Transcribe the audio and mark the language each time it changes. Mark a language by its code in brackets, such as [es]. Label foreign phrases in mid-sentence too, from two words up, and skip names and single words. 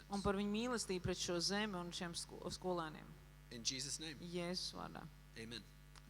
[lv] un par viņu mīlestību pret šo zemi un šiem skolēniem. [en] In Jesus' name, [lv] Jēzus vārdā. amen.